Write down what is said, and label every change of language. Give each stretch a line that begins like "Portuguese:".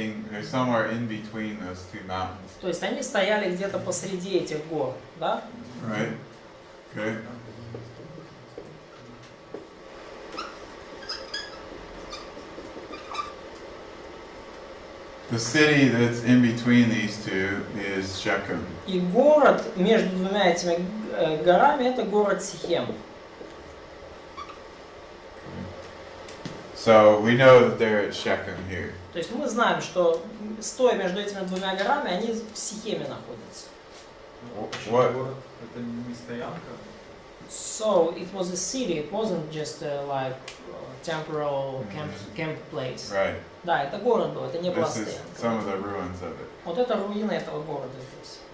English: They're somewhere in between those two mountains,
Russian: То есть они стояли где-то посреди этих гор, да?
English: right? Okay. The city that's in between these two is Shechem. И город между двумя этими горами это город Сихем. So we know that they're at Shechem here. То есть мы знаем, что стоя между этими двумя горами, они в Сихеме находятся. What?
Russian: Город это не стоянка.
English: So it was a city, it wasn't just like temporal camp place. Right.
Russian: Да, это город был, это не была
English: This is
Russian: стоянка.
English: some of the ruins of it.
Russian: Вот это руины этого города здесь.